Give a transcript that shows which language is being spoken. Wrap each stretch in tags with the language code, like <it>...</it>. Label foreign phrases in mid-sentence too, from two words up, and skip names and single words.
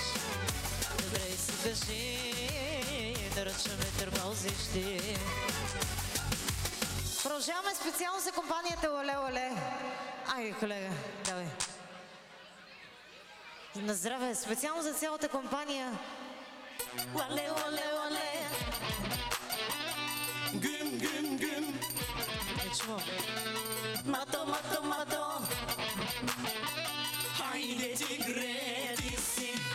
<bg>Добре ли си кажи, нарочно ме тормозиш ти. Продължаваме специално за компанията Оле Оле. Ай, колега, давай. На здраве, специално за цялата компания. Оле Оле Оле. Гüm güm güm. Не чувам. Мато, мато, мато.</bg> <tr>Haydi tigretisi.</tr>